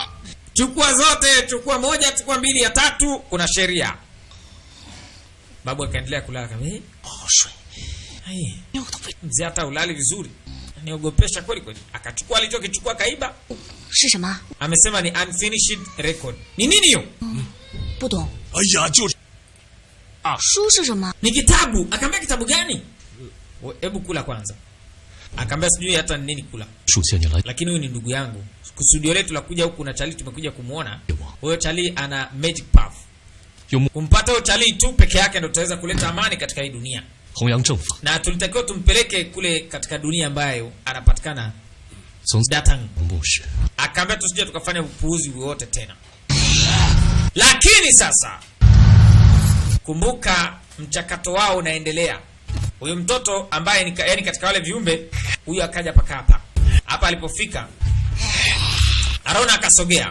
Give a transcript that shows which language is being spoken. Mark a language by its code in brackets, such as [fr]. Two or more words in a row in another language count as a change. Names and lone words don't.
[sw] Chukua zote, chukua moja, chukua mbili, ya tatu kuna sheria. Babu akaendelea kulala kama mzee hata ulali vizuri. Niogopesha kweli kweli. Akachukua alichokichukua kaiba. Amesema ni [en] unfinished record. [sw] Ni nini hiyo? [zh] 不懂。哎呀，就是书是什么？ [sw] Ni kitabu. Akaambia kitabu gani? Hebu kula kwanza. Akaambia sijui hata nini kula. [zh] 属下你来， [sw] Lakini huyu ni ndugu yangu. Kusudio letu la kuja huku na Charlie tumekuja kumuona. Huyo Charlie ana [en] magic path. [sw] Kumpata huyo Charlie tu peke yake ndio tutaweza kuleta amani katika hii dunia. [zh] 弘扬正法， [sw] Na tulitakiwa tumpeleke kule katika dunia ambayo anapatikana [zh] 从 Datang. 牧师 [sw] Akaambia tusije tukafanya upuuzi wowote tena. Lakini sasa kumbuka mchakato wao unaendelea. Huyo mtoto ambaye ni yani katika wale viumbe, huyo akaja paka hapa. Hapa alipofika Arona akasogea.